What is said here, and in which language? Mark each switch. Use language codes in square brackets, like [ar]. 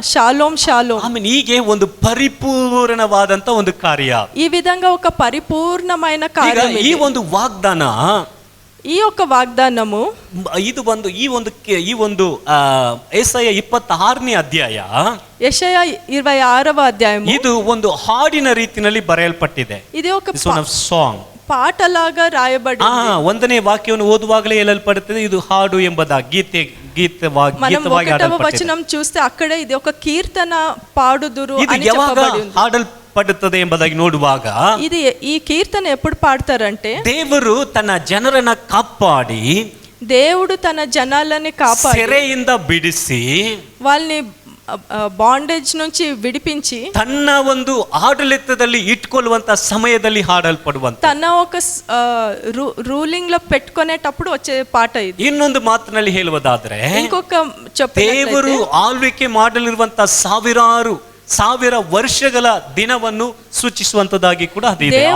[te] Shalom shalom. [kn] ಆಮೇಲೆ ಹೀಗೆ ಒಂದು ಪರಿಪೂರ್ಣವಾದಂತ ಒಂದು ಕಾರ್ಯ. [te] ఈ విధంగా ఒక పరిపూర్ణమైన [kn] ಈಗ [te] కార్యం [kn] ಈ [te] ఇది. [kn] ಒಂದು ವಾಗ್ದಾನ, [te] ఈ యొక్క వాగ్దానము [kn] ಇದು ಬಂದು ಈ ಒಂದು ಯೆಶಾಯ 26ನೇ ಅಧ್ಯಾಯ, [te] యెషయా 26వ అధ్యాయము. [kn] ಇದು ಒಂದು ಹಾಡಿನ ರೀತಿಯಲ್ಲಿ ಬರೆಯಲ್ಪಟ್ಟಿದೆ. [te] ఇది ఒక [en] Song. [te] పాటలాగా రాయబడింది. [kn] 1ನೇ ವಾಕ್ಯವನ್ನು ಓದುವಾಗಲೇ ಹೇಳಲ್ಪಡುತ್ತದೆ, ಇದು ಹಾಡು ಎಂಬುದಾಗಿ, ಗೀತವಾಗಿ ಗೀತವಾಗಿ [te] 1వ [kn] ಹಾಡಲ್ಪಟ್ಟಿದೆ. [te] వచనం చూస్తే అక్కడే ఇది ఒక కీర్తన పాడుదురు [kn] ಇದು [te] అని [kn] ಯಾವಾಗ [te] చెప్పబడి ఉంది. [kn] ಹಾಡಲ್ಪಡುತ್ತದೆ ಎಂಬುದಾಗಿ ನೋಡುವಾಗ, [te] ఇది ఈ కీర్తన ఎప్పుడు పాడతారంటే, [kn] ದೇವರು ತನ್ನ ಜನರನ್ನ ಕಾಪಾಡಿ, [te] దేవుడు తన జనాలని కాపాడి [kn] ಸೆರೆಯಿಂದ ಬಿಡಿಸಿ, [te] వాళ్ళని ಬಾಂಡೇಜ್ నుంచి విడిపించి [kn] ತನ್ನ ಒಂದು ಆಡಳಿತದಲ್ಲಿ ಇಟ್ಕೊಳ್ಳುವಂತ ಸಮಯದಲ್ಲಿ ಹಾಡಲ್ಪಡುವಂತ, [te] తన ఒక రూలింగ్ లో పెట్టుకునేటప్పుడు వచ్చే పాట ఇది. [kn] ಇನ್ನೊಂದು ಮಾತಿನಲ್ಲಿ ಹೇಳುವುದಾದ್ರೆ, [te] ఇంకొక [kn] ದೇವರು ಆಳ್ವಿಕೆ ಮಾಡಲಿರುವಂತ ಸಾವಿರ ವರ್ಷಗಳ ದಿನವನ್ನು ಸೂಚಿಸುವಂತದ್ದಾಗಿ ಕೂಡ ಅದಿದೆ.